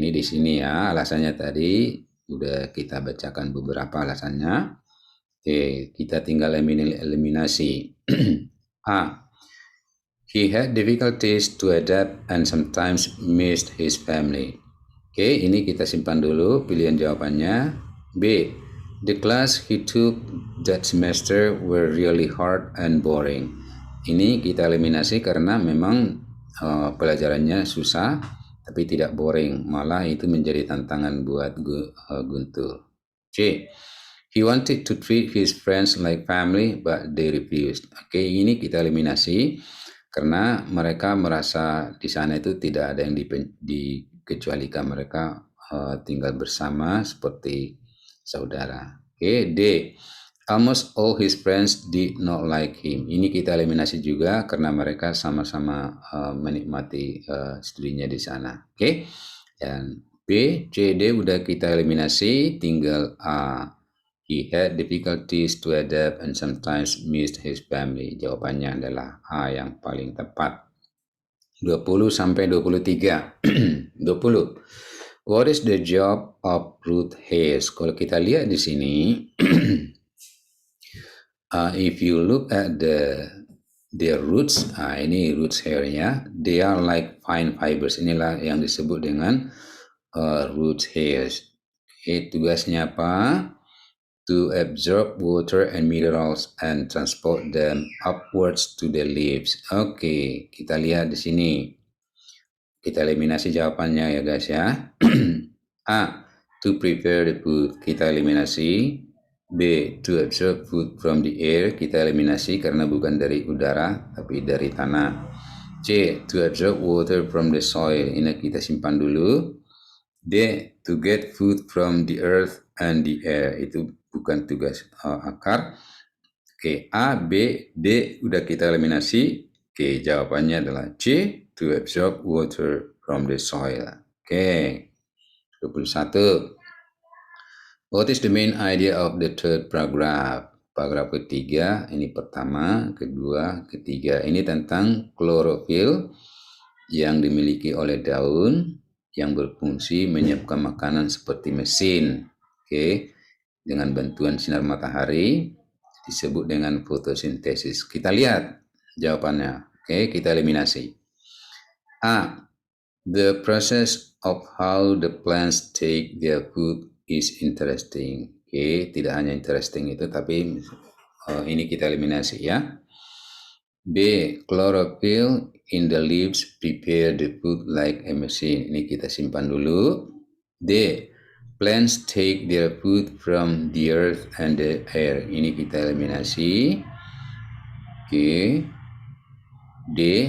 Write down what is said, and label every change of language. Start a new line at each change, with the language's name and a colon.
Indonesian: Ini di sini ya, alasannya tadi udah kita bacakan beberapa alasannya. Oke, kita tinggal eliminasi. A.
English: He had difficulties to adapt and sometimes missed his family.
Indonesian: Oke, ini kita simpan dulu pilihan jawabannya. B.
English: The class he took that semester were really hard and boring.
Indonesian: Ini kita eliminasi karena memang pelajarannya susah tapi tidak boring, malah itu menjadi tantangan buat Guntur. C.
English: He wanted to treat his friends like family but they refused.
Indonesian: Oke, ini kita eliminasi karena mereka merasa di sana itu tidak ada yang dikecualikan, mereka tinggal bersama seperti saudara. Oke, D.
English: Almost all his friends did not like him.
Indonesian: Ini kita eliminasi juga karena mereka sama-sama menikmati studinya di sana. Oke. Dan B, C, D udah kita eliminasi, tinggal A. He had difficulties to adapt and sometimes missed his family. Jawabannya adalah A yang paling tepat. 20 sampai 23. 20.
English: What is the job of Ruth Hayes?
Indonesian: Kalau kita lihat di sini,
English: If you look at their roots,
Indonesian: ini roots hairnya,
English: they are like fine fibers.
Indonesian: Inilah yang disebut dengan roots hairs. Tugasnya apa?
English: To absorb water and minerals and transport them upwards to the leaves.
Indonesian: Oke, kita lihat di sini. Kita eliminasi jawabannya ya guys ya. A.
English: To prepare the food.
Indonesian: Kita eliminasi.
English: B. To absorb food from the air.
Indonesian: Kita eliminasi karena bukan dari udara tapi dari tanah. C.
English: To absorb water from the soil.
Indonesian: Ini kita simpan dulu.
English: D. To get food from the earth and the air.
Indonesian: Itu bukan tugas akar. Oke, A, B, D udah kita eliminasi. Oke, jawabannya adalah C. To absorb water from the soil. Oke, 21.
English: What is the main idea of the third paragraph?
Indonesian: Paragraf ketiga, ini pertama, kedua, ketiga. Ini tentang klorofil yang dimiliki oleh daun yang berfungsi menyiapkan makanan seperti mesin. Oke, dengan bantuan sinar matahari disebut dengan fotosintesis. Kita lihat jawabannya. Oke, kita eliminasi. A.
English: The process of how the plants take their food is interesting.
Indonesian: Oke, tidak hanya interesting itu, tapi ini kita eliminasi ya. B.
English: Chlorophyll in the leaves prepare the food like a machine.
Indonesian: Ini kita simpan dulu.
English: D. Plants take their food from the earth and the air.
Indonesian: Ini kita eliminasi. Oke. D.